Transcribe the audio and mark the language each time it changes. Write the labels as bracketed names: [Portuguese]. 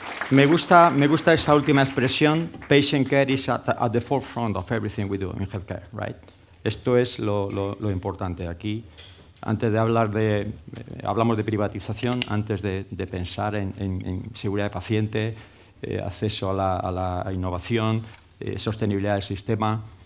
[Spanish] Me gusta esa última expresión. [English] Patient care is at the forefront of everything we do in healthcare, right? [Spanish] Esto es lo importante aquí. Antes de hablamos de privatización, antes de pensar en seguridad de paciente, acceso a la innovación, sostenibilidad del sistema.